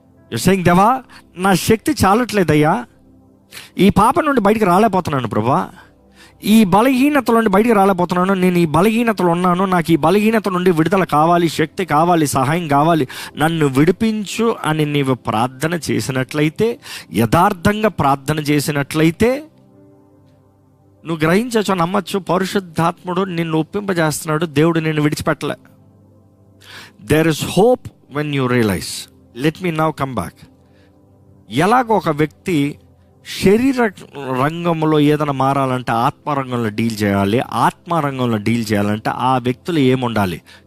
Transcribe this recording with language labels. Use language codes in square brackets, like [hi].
[en] You're saying, [te] దేవా నా శక్తి చాలట్లేదయ్యా, ఈ పాప నుండి బయటికి రాలేకపోతున్నాను ప్రభా, ఈ బలహీనత నుండి బయటికి రాలేకపోతున్నాను, నేను ఈ బలహీనతలో ఉన్నాను, నాకు ఈ బలహీనత నుండి విడుదల కావాలి, శక్తి కావాలి, సహాయం కావాలి, నన్ను విడిపించు అని నీవు ప్రార్థన చేసినట్లయితే, యథార్థంగా ప్రార్థన చేసినట్లయితే నువ్వు గ్రహించచ్చు, నమ్మచ్చు, పరిశుద్ధాత్ముడు నిన్ను ఒప్పింపజేస్తున్నాడు, దేవుడు నిన్ను విడిచిపెట్టలే. [en] There is hope when you realize. Let me now come back. [te] ఎలాగ ఒక వ్యక్తి శరీర రంగంలో ఏదైనా మారాలంటే ఆత్మరంగంలో డీల్ చేయాలి, ఆత్మరంగంలో డీల్ చేయాలంటే ఆ వ్యక్తులు ఏముండాలి?